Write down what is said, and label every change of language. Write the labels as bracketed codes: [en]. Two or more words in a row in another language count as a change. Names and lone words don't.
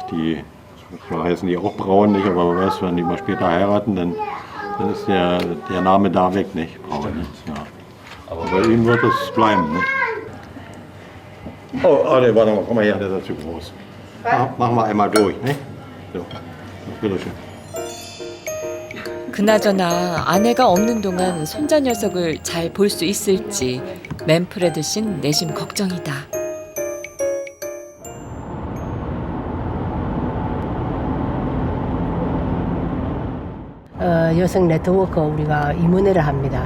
[de] Die so heißen die auch Braun, nicht? Aber weißt du, wenn die mal später heiraten, dann ist der Name da weg, nicht? Braun, nicht? Ja. Aber bei ihm wird es bleiben, nicht? Oh, warte mal, komm mal her, der ist ja zu groß. Machen wir einmal durch, nicht? So, bitteschön. [ko] 그나저나 아내가 없는 동안 손자 녀석을 잘 볼 수 있을지 맨프레드 신 내심 걱정이다. 여성 네트워크 우리가 이문회를 합니다.